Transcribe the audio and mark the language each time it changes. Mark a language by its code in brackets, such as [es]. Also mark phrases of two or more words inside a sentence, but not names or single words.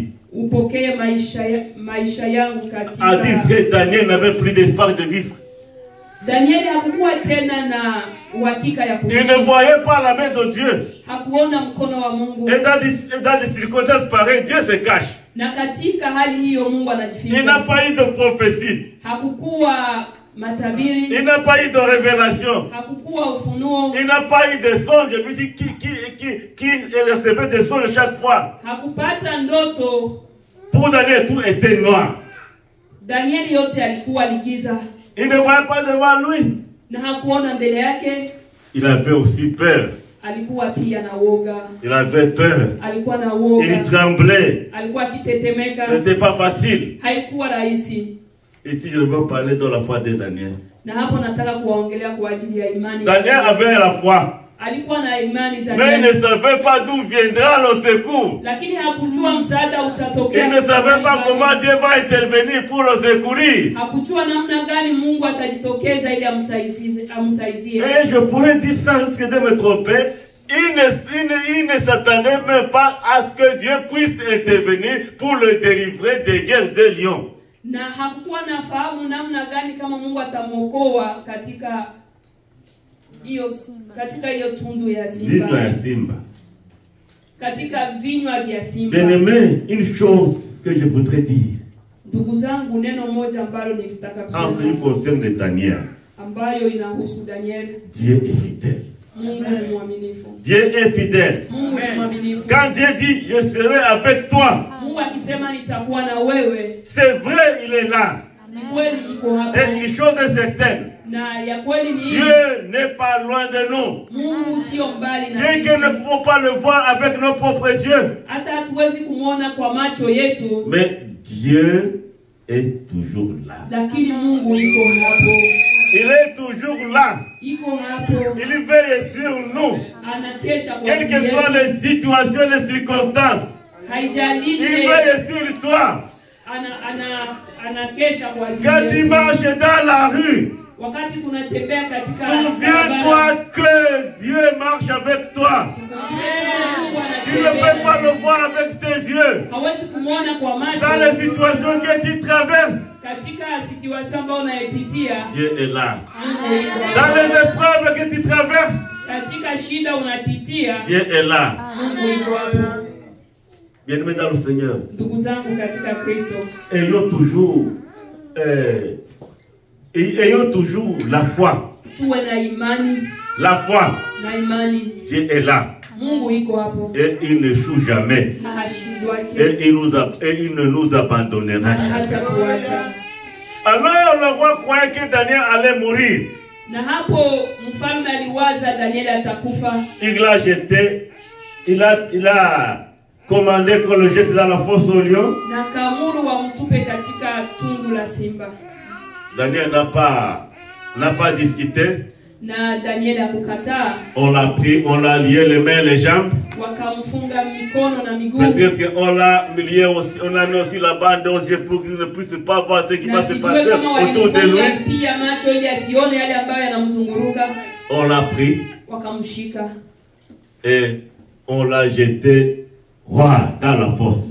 [sw] Upokee maisha yangu katika. [fr] A dit frère, Daniel n'avait plus d'espoir de vivre. [sw] Daniel hakukuwa tena na uhakika ya kuishi. [fr] Il ne voyait pas la main de Dieu. [sw] Hakuona mkono wa Mungu. [fr] Et dans des circonstances pareilles, Dieu se cache. [sw] Na katika hali hiyo Mungu anajificha. [fr] Il n'a pas eu de prophétie. [sw] Hakukuwa matabiri. [fr] Il n'a pas eu de révélation. [sw] Hakukuwa ufunuo. [fr] Il n'a pas eu de songe. Qui recevait des songes chaque fois. [sw] Hakupata ndoto. [fr] Pour Daniel, tout était noir. [sw] Daniel yote alikuwa ni giza. [fr] Il ne voyait pas devant lui. [sw] Na hakuona mbele yake. [fr] Il avait aussi peur. [sw] Alikuwa pia na woga. [fr] Il avait peur. [sw] Alikuwa na woga. [fr] Il tremblait. [sw] Alikuwa akitetemeka. [fr] Ce n'était pas facile. [sw] Haikuwa rahisi. [fr] Et si je veux parler de la foi de Daniel. [sw] Na hapo nataka kuwaongelea kwa ajili ya imani. [fr] Daniel avait la foi. [sw] Alikuwa na imani Daniel. [fr] Mais il ne savait pas d'où viendra le secours. [sw] Lakini hakujua msaada utatokea. [fr] Il ne savait pas comment Dieu va intervenir pour le secourir. [sw] Hakujua namna gani Mungu atajitokeza ili amsaidie. [fr] Et je pourrais dire sans risque de me tromper, il ne s'attendait même pas à ce que Dieu puisse intervenir pour le délivrer des guerres de lions. [sw] Na hakukuwa nafahamu namna gani kama Mungu atamuokoa katika hiyo tundu ya simba. Vinywa ya simba. Katika vinywa vya simba. [fr] Bien-aimé, une chose que je voudrais dire. [sw] Ndugu zangu, neno moja ambalo nilitaka kusema. [fr] En ce qui concerne Daniel. [sw] Ambayo inahusu Daniel. [fr] Dieu est fidèle. [sw] Mungu ni mwaminifu. [fr] Dieu est fidèle. [sw] Mungu ni mwaminifu. [fr] Quand Dieu dit je serai avec toi. [sw] Mungu akisema nitakuwa na wewe. [fr] C'est vrai, il est là. [sw] Ni kweli iko hapo. [fr] Et une chose est certaine. [sw] Na ya kweli ni [fr] Dieu n'est pas loin de nous. [sw] Mungu sio mbali na [fr] Bien [sw] sisi. [fr] que nous ne pouvons pas le voir avec nos propres yeux. [sw] Hata hatuwezi kumuona kwa macho yetu. [fr] Mais Dieu est toujours là. [sw] Lakini Mungu iko hapo. [fr] Il est toujours là. [sw] Iko hapo. [fr] Il veille sur nous. [sw] Anakesha kwa [fr] Quelles que soient les situations, les circonstances. [sw] Haijalishi. [fr] Il veille sur toi. [sw] Anakesha kwa ajili [fr] Quand tu marches dans la rue, [sw] wakati tunatembea katika [fr] souviens-toi que Dieu marche avec toi. Tu ne peux pas le voir avec tes yeux. [sw] hawezi kumuona kwa macho. [fr] Dans les situations que tu traverses, [sw] katika situation ambayo unaipitia, [fr] Dieu est là. Dans les épreuves que tu traverses, [sw] katika shida unapitia, [fr] Dieu est là. [sw] Mungu yuko hapo. [fr] Bien-aimés dans le Seigneur, [sw] Ndugu zangu katika Kristo, [fr] ayons toujours la foi. [sw] tuwe na imani. [fr] La foi. [sw] Na imani. [fr] Dieu est là. [sw] Mungu yuko hapo. [fr] Et il ne joue jamais. Et il ne nous abandonnera jamais. Alors le roi croyait que Daniel allait mourir. [sw] Na hapo mfalme aliwaza Daniel atakufa. [fr] Il l'a jeté. Il a commandé qu'on le jette dans la fosse au lion. [sw] Na kaamuru wamtupe katika tundu la simba. [fr] Daniel n'a pas discuté. [sw] Na Daniel hakukataa. [fr] On l'a pris, on l'a lié les mains et les jambes. [sw] Wakamfunga mikono na miguu. [fr] Peut-être qu'on l'a lié aussi, on a mis aussi la bande aux yeux pour qu'il ne puisse pas voir ce qui va se passer autour de lui. [sw] Pia macho ili asione yale ambayo yanamzunguruka. [fr] On l'a pris. [sw] Wakamshika. [fr] et on l'a jeté dans la fosse.